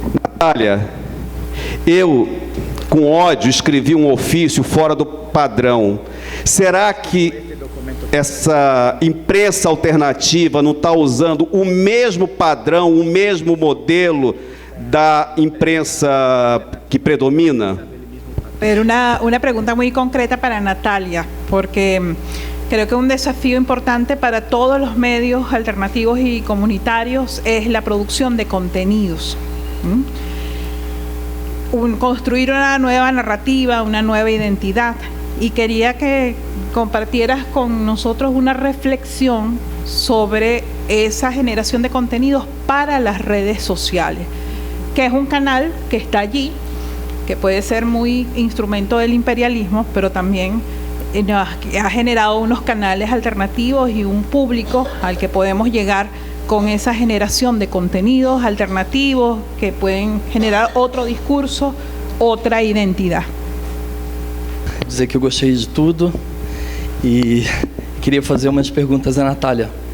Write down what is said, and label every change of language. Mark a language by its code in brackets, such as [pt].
[pt] Natália, eu, com ódio, escrevi um ofício fora do padrão. Será que essa imprensa alternativa não está usando o mesmo padrão, o mesmo modelo da imprensa que predomina? [es] Pero una pregunta muy concreta para Natalia, porque creo que un desafío importante para todos los medios alternativos y comunitarios es la producción de contenidos. Construir una nueva narrativa, una nueva identidad. Y quería que compartieras con nosotros una reflexión sobre esa generación de contenidos para las redes sociales, que es un canal que está allí, que puede ser muy instrumento del imperialismo, pero también ha generado unos canales alternativos y un público al que podemos llegar con esa generación de contenidos alternativos que pueden generar otro discurso, otra identidad. [pt] Dizer que eu gostei de tudo e queria fazer umas perguntas à Natália.